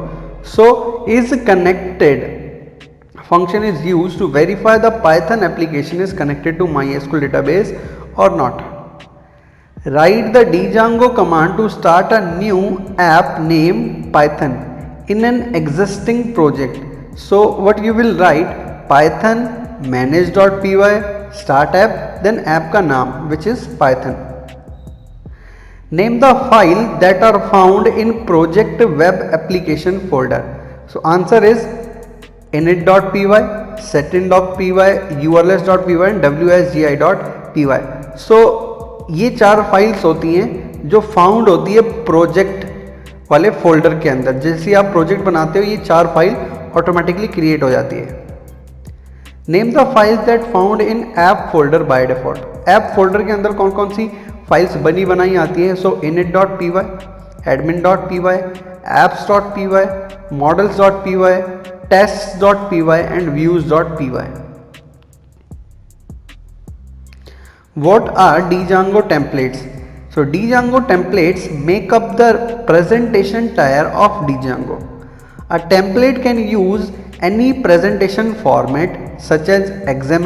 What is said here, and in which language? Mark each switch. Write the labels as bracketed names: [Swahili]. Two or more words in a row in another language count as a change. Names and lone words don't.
[English] So is connected function is used to verify the Python application is connected to MySQL database or not. Write the Django command to start a new app named Python in an existing project. So what you will write? Python manage.py start app, then app [Hindi] का नाम [English] which is Python. Name the file that are found in project web application folder. So answer is init.py, setin.py, urls.py and wsgi.py. [Hindi] So ये चार फाइल्स होती हैं जो फाउंड होती है प्रोजेक्ट वाले फोल्डर के अंदर. जैसे आप प्रोजेक्ट बनाते हो ये चार फाइल [English] automatically create [Hindi] हो जाती है. [English] Name the files that found in app folder by default. app folder [Hindi] के अंदर कौन कौन सी फाइल्स बनी बनाई आती हैं? [English] सो init.py, admin.py, apps.py, models.py, tests.py and views.py. What are Django templates? So Django templates make up the presentation tier of Django. A template can use any presentation format such as XML.